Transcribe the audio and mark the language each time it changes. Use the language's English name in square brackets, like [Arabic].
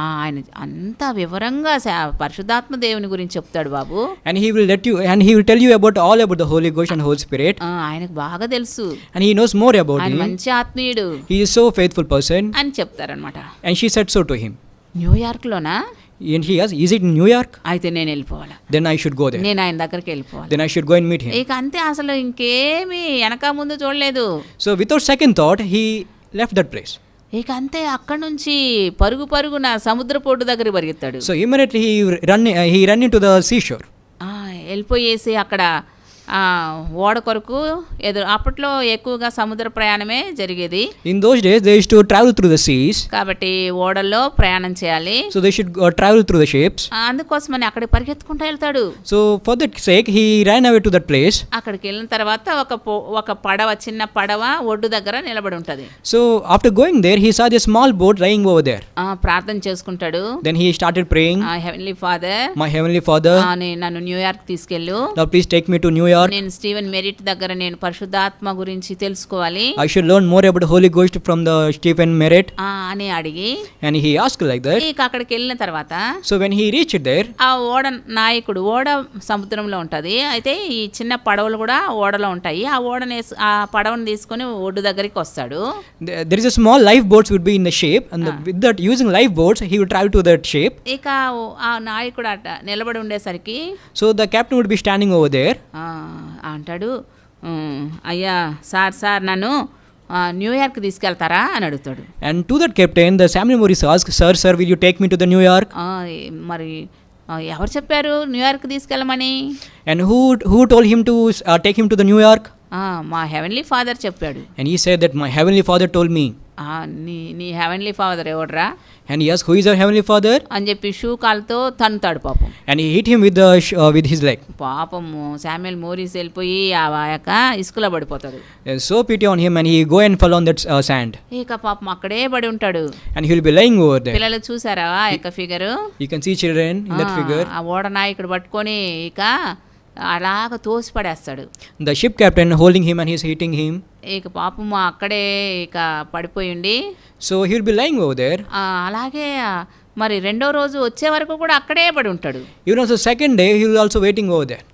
[Telugu] ఆయన అంతా వివరంగా పరిశుద్ధాత్మ దేవుని గురించి చెప్తాడు బాబు, [English] and he will tell you about all about the Holy Ghost and Holy Spirit. [Telugu] ఆయనకు బాగా తెలుసు, [English] and he knows more about [Telugu] ఆయన [English] him, [Telugu] మంచి ఆత్మీయుడు, [English] he is so faithful person [Telugu] అని చెప్తారనమాట. [English] and she said so to him. [Telugu] న్యూయార్క్లోనా? [English] and he asked is it in New York? [Telugu] అయితే నేను వెళ్ళిపోవాలా, [English] then I should go there, [Telugu] నేను ఆయన దగ్గరికి వెళ్ళిపోవాలి, [English] then I should go and meet him. [Telugu] ఇక అంతే, అసలు ఇంకేమీ వెనక ముందు చూడలేదు. [English] so without second thought he left that place. [Telugu] ఇక అంతే, అక్కడి నుంచి పరుగున సముద్రపోటు దగ్గర పరిగెత్తాడు. [English] so immediately he ran into the seashore. [Telugu] వెళ్ళిపోయేసి అక్కడ ఓడ కొరకు అప్పట్లో ఎక్కువగా సముద్ర ప్రయాణమే జరిగేది. [English] in those days they used to travel through the seas, [Telugu] కాబట్టి ఓడల్లో ప్రయాణం చేయాలి. [English] so they should travel through the ships. [Telugu] అందుకోసమని అక్కడికి పరిగెత్తుకుంటూ వెళ్తాడు. [English] so for that sake he ran away to that place. [Telugu] అక్కడికి వెళ్ళిన తర్వాత ఒక పడవ, చిన్న పడవ ఒడ్డు దగ్గర నిలబడి ఉంటది. [English] so after going there he saw a small boat lying over there. [Telugu] ప్రార్థన చేసుకుంటాడు. [English] then he started praying, heavenly father, my heavenly father, [Telugu] నన్ను న్యూయార్క్ తీసుకెళ్ళు, [English] now please take me to New York. [Telugu] నేను స్టీవెన్ మెరిట్ దగ్గర నేను పరిశుద్ధాత్మ గురించి తెలుసుకోవాలి, [English] I should learn more about Holy Ghost from the Stephen Merritt. [Telugu] అని అడిగి, [English] and he asked like that. [Telugu] ఇక అక్కడికి వెళ్ళిన తర్వాత [English] so when he reached there, [Telugu] ఆ ఓడ నాయకుడు, ఓడ సముద్రంలో ఉంటది, అయితే ఈ చిన్న పడవలు కూడా ఓడలో ఉంటాయి, ఆ పడవను తీసుకొని ఒడ్డు దగ్గరికి వస్తాడు. [English] there is a small lifeboats would be in the ship, and with that using lifeboats he would travel to that ship. [Telugu] ఇక ఆ నాయకుడు అట నిలబడి ఉండేసరికి, [English] so the captain would be standing over there. [Telugu] అంటాడు, అయ్యా సార్ నన్ను న్యూయార్క్ తీసుకెళ్తారా అని అడుగుతాడు. [English] and to that captain the Samuel Morris asked, sir will you take me to the New York? [Telugu] మరి ఎవరు చెప్పారు New York తీసుకెళ్ళమని? [English] and who told him to take him to the New York? [Telugu] మా [English] heavenly father [Telugu] చెప్పాడు. [English] and he said that my heavenly father told me. [Telugu] నీ [English] heavenly father [Telugu] ఎవడరా? [English] and he asked who is our heavenly father? [Telugu] అని చెప్పి shoe కాల్తో తన్నుతాడు పాపం. [English] and he hit him with his leg. [Telugu] పాపము Samuel Morris వెళ్ళిపోయి ఆ యొక్క ఇసుకలో పడిపోతాడు. [English] so pity on him and he go and fall on that sand. [Telugu] ఇక పాపం అక్కడే పడి ఉంటాడు. [English] and he will be lying over there. [Telugu] పిల్లలు చూసారా ఆ యొక్క figure? [English] you can see children in that figure. [Telugu] ఆ ఓడ నాయకుడు పట్టుకొని ఇక అలాగ తోసి పడేస్తాడు. [English] The ship captain holding him and he's hitting him. [Telugu] ఇక పాపము అక్కడే ఇక పడిపోయిండి. [English] So he will be lying over there. [Telugu] అలాగే మరి రెండో రోజు వచ్చే వరకు కూడా అక్కడే పడి ఉంటాడు. [English] Even also second day he will also waiting over there.